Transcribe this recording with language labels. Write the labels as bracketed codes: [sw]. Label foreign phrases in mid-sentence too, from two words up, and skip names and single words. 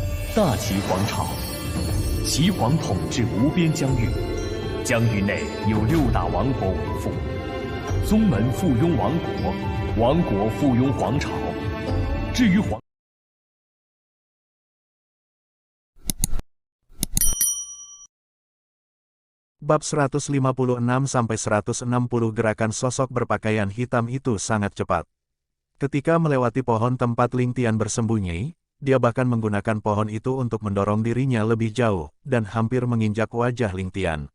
[zh] 大齐皇朝，齐皇统治无边疆域，疆域内有6大王国为父，宗门附庸王国，王国附庸皇朝。至于皇。 [id] Bab 156-160 gerakan sosok berpakaian hitam itu sangat cepat. Ketika melewati pohon tempat Ling Tian bersembunyi, dia bahkan menggunakan pohon itu untuk mendorong dirinya lebih jauh, dan hampir menginjak wajah Ling Tian.